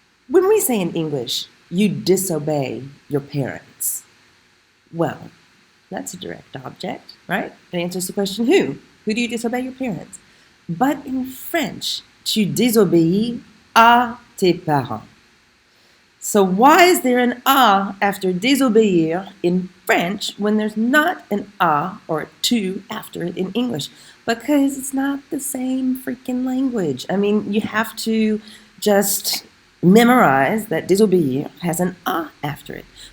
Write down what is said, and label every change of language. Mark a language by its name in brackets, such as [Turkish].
[English] When we say in English, you disobey your parents, well, that's a direct object, right? It answers the question, who? Who do you disobey your parents? But in French, [French] tu désobéis à tes parents. [English] So why is there an a after désobéir in French when there's not an a or a tu after it in English? Because it's not the same freaking language. I mean, you have to just memorize that désobéir has an a after it.